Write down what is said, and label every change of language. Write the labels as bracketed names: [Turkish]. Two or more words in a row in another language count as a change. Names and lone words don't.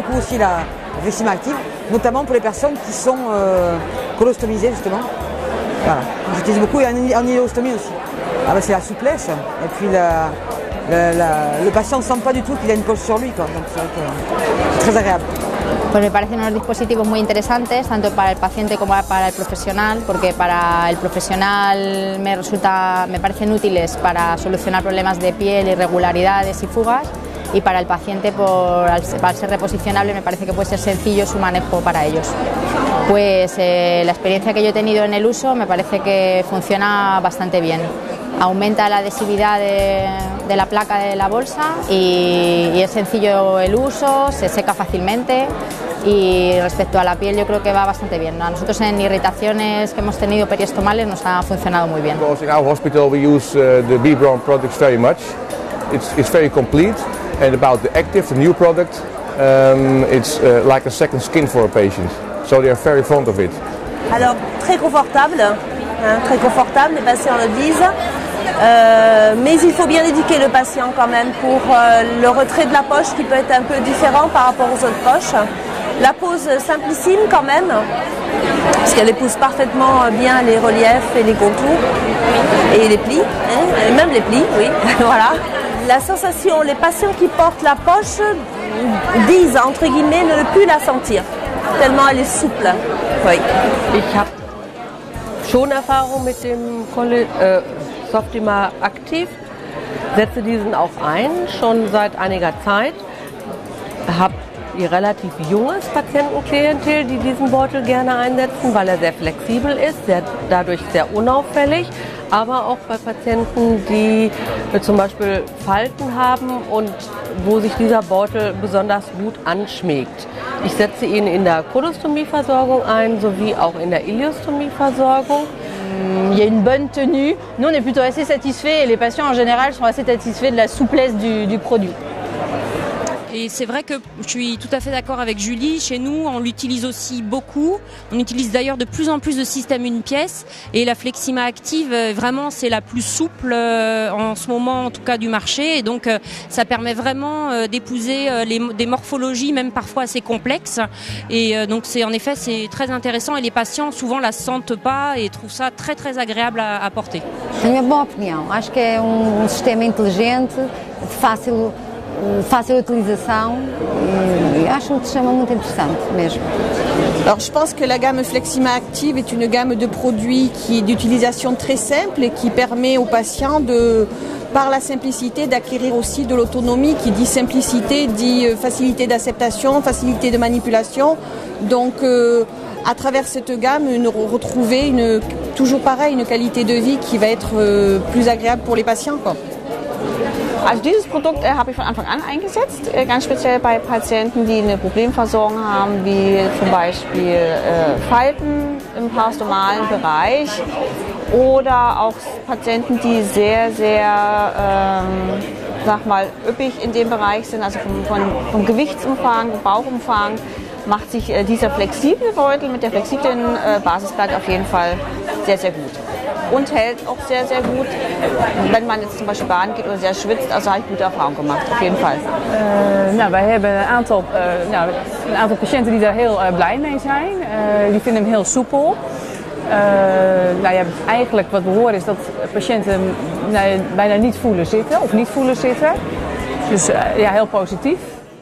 [French] aussi la Flexima Active, notamment pour les personnes qui sont colostomisées justement. Voilà, j'utilise beaucoup et en iléostomie aussi. Ah bah, c'est la souplesse et puis le patient ne sent pas du tout qu'il a une poche sur lui, quoi. Donc c'est très agréable. [Spanish] Pues me parecen unos dispositivos muy interesantes, tanto para el paciente como para el profesional, porque para el profesional me parecen útiles para solucionar problemas de piel, irregularidades y fugas, y para el paciente, al ser reposicionable, me parece que puede ser sencillo su manejo para ellos. Pues la experiencia que yo he tenido en el uso me parece que funciona bastante bien. Aumenta la adhesividad de la placa de la bolsa y es sencillo el uso, se seca fácilmente y respecto a la piel yo creo que va bastante bien. A nosotros en irritaciones que hemos tenido periestomales nos ha funcionado muy bien. [English] Because in our hospital we use the B-Braun products very much. It's very complete, and about the Active, the new product, it's like a second skin for a patient. So they are very fond of it. [French] Alors très confortable, les patients le disent. Mais il faut bien éduquer le patient quand même pour le retrait de la poche qui peut être un peu différent par rapport aux autres poches. La pose simplissime quand même, parce qu'elle épouse parfaitement bien les reliefs et les contours et les plis, et même les plis, oui, voilà. La sensation, les patients qui portent la poche disent entre guillemets ne plus la sentir, tellement elle est souple. Oui. [German] Ich habe schon Erfahrung mit dem Softima Active, setze diesen auch ein, schon seit einiger Zeit. Habe relativ junges Patientenklientel, die diesen Beutel gerne einsetzen, weil er sehr flexibel ist, dadurch sehr unauffällig, aber auch bei Patienten, die zum Beispiel Falten haben und wo sich dieser Beutel besonders gut anschmiegt. Ich setze ihn in der Kolostomieversorgung ein, sowie auch in der Iliostomieversorgung. [French] Il y a une bonne tenue. Nous, on est plutôt assez satisfaits et les patients en général sont assez satisfaits de la souplesse du produit. Et c'est vrai que je suis tout à fait d'accord avec Julie. Chez nous, on l'utilise aussi beaucoup. On utilise d'ailleurs de plus en plus de systèmes une pièce. Et la Flexima Active, vraiment, c'est la plus souple en ce moment, en tout cas, du marché. Et donc, ça permet vraiment d'épouser des morphologies, même parfois assez complexes. Et donc, en effet, c'est très intéressant. Et les patients, souvent, la sentent pas et trouvent ça très, très agréable à porter. [Portuguese] Na minha boa opinião, acho que é sistema inteligente, fácil utilização e acho um sistema muito interessante mesmo. [French] Alors je pense que la gamme Flexima Active est une gamme de produits d'utilisation très simple et qui permet aux patients par la simplicité d'acquérir aussi de l'autonomie. Qui dit simplicité dit facilité d'acceptation, facilité de manipulation. Donc à travers cette gamme, retrouver toujours pareil, une qualité de vie qui va être plus agréable pour les patients, quoi. [German] Also dieses Produkt habe ich von Anfang an eingesetzt, ganz speziell bei Patienten, die eine Problemversorgung haben, wie zum Beispiel Falten im parestomalen Bereich oder auch Patienten, die sehr, sehr üppig in dem Bereich sind, also vom Gewichtsumfang, Bauchumfang, macht sich dieser flexible Beutel mit der flexiblen Basisplatte auf jeden Fall sehr, sehr gut. Und hält auch sehr, sehr gut, wenn man jetzt zum Beispiel Bahn geht oder sehr schwitzt. Also habe ich gute Erfahrungen gemacht, auf jeden Fall. [Dutch] Wij hebben een aantal patiënten die daar heel blij mee zijn. Die vinden hem heel soepel. Eigenlijk wat we horen is dat patiënten bijna niet voelen zitten of niet voelen zitten. Dus heel positief.